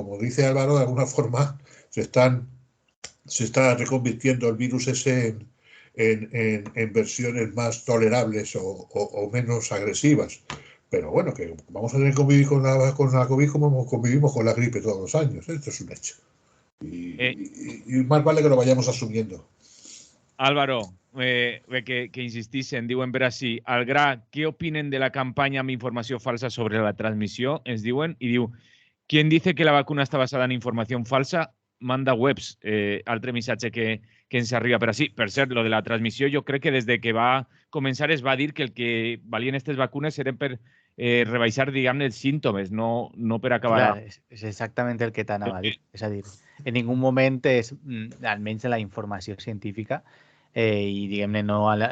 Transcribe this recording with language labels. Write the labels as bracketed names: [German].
[Spanish] Como dice Álvaro, de alguna forma se está reconvirtiendo el virus ese en versiones más tolerables o menos agresivas. Pero bueno, que vamos a tener que convivir con la COVID como convivimos con la gripe todos los años. Esto es un hecho. Y más vale que lo vayamos asumiendo. [Catalan] Álvaro, [Spanish] que insistís en, [Catalan] diuen per així, al gra, què opinen de la campanya amb informació falsa sobre la transmissió? Ens diuen, i diu, [Spanish] ¿quién dice que la vacuna está basada en información falsa? Manda webs. [Catalan] Altre missatge que ens arriba per així. Per cert, lo de la transmissió, jo crec que des de que va començar es va dir que el que valien aquestes vacunes eren per rebaixar, diguem-ne, els símptomes, no per acabar... Clar, és exactament el que t'anava a dir. És a dir, en ningú moment és, almenys en la informació científica, i diguem-ne, no...